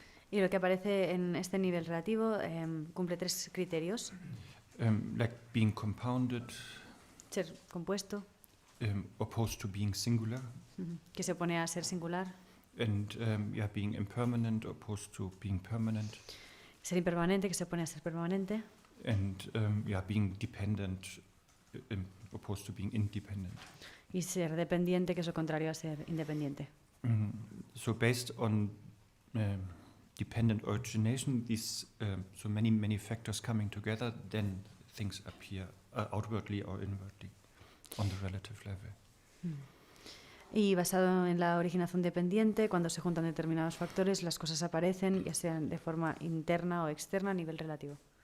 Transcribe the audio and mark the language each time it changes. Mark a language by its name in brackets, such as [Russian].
[Spanish] Y lo que aparece en este nivel relativo cumple 3 criterios. [English] Like being compounded, [Spanish] Ser compuesto, [English] opposed to being singular, [Spanish] que se opone a ser singular. [English] and being impermanent, opposed to being permanent, [Spanish] Ser impermanente, que se opone a ser permanente. [English] and being dependent, opposed to being independent. [Spanish] Y ser dependiente, que es lo contrario a ser independiente. [English] So based on dependent origination, these so many factors coming together, then things appear outwardly or inwardly on the relative level. [Spanish] Y basado en la originación dependiente, cuando se juntan determinados factores, las cosas aparecen, ya sean de forma interna o externa a nivel relativo.